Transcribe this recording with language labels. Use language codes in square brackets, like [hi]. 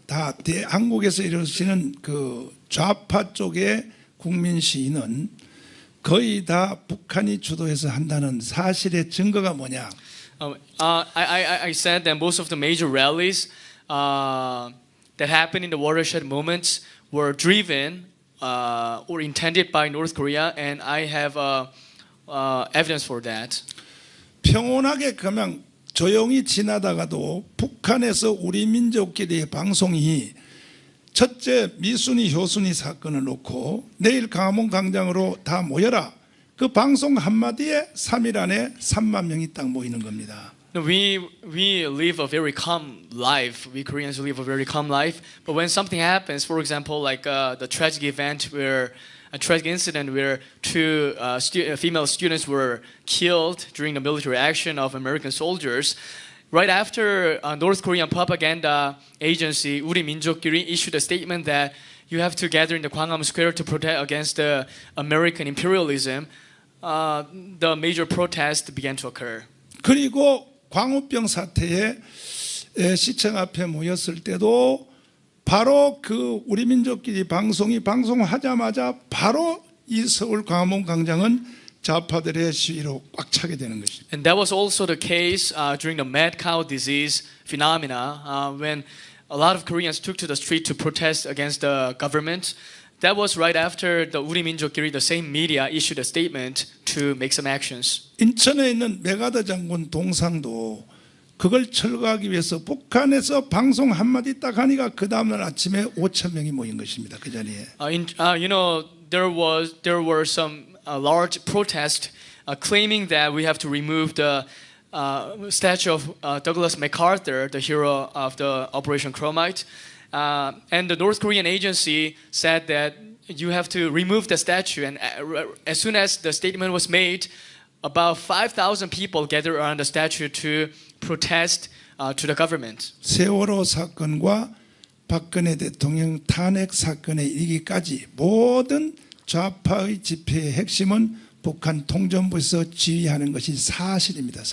[ko] 다 한국에서 이루어지는 그 좌파 쪽의 국민 시위는 거의 다 북한이 주도해서 한다는 사실의 증거가 뭐냐? [en] I said that most of the major rallies that happened in the watershed moments were driven or intended by North Korea, and I have evidence for that. [ko] 평온하게 그냥 조용히 지나다가도 북한에서 우리 민족끼리의 방송이 첫째 미순이 효순이 사건을 놓고 내일 광화문 광장으로 다 모여라. 그 방송 한마디에 3일 안에 3만 명이 딱 모이는 겁니다. [en] We live a very calm life. We Koreans live a very calm life. But when something happens, for example, like the tragic event where a tragic incident where two female students were killed during the military action of American soldiers. Right after North Korean propaganda agency 우리 민족끼리 issued a statement that you have to gather in the Gwanghwamun Square to protest against the American imperialism, the major protest began to occur. [ko] 그리고 광우병 사태에 시청 앞에 모였을 때도 바로 그 우리 민족끼리 방송하자마자 바로 이 서울 광화문 광장은 좌파들의 시위로 꽉 차게 되는 것입니다. [en] And that was also the case during the mad cow disease phenomena when a lot of Koreans took to the street to protest against the government. That was right after the 우리 민족끼리, the same media, issued a statement to make some actions. [ko] 인천에 있는 메가더 장군 동상도 그걸 철거하기 위해서 북한에서 방송 한마디 딱 하니까 그 다음날 아침에 5천 명이 모인 것입니다. 그 자리에. [en] You know, there were some large protests claiming that we have to remove the statue of Douglas MacArthur, the hero of the Operation Chromite. And the North Korean agency said that you have to remove the statue. And as soon as the statement was made, about 5,000 people gathered around the statue to protest to the government. [ko] 세월호 사건과 박근혜 대통령 탄핵 사건에 이르기까지 모든 좌파의 집회의 핵심은 북한 통전부에서 지휘하는 것이 사실입니다.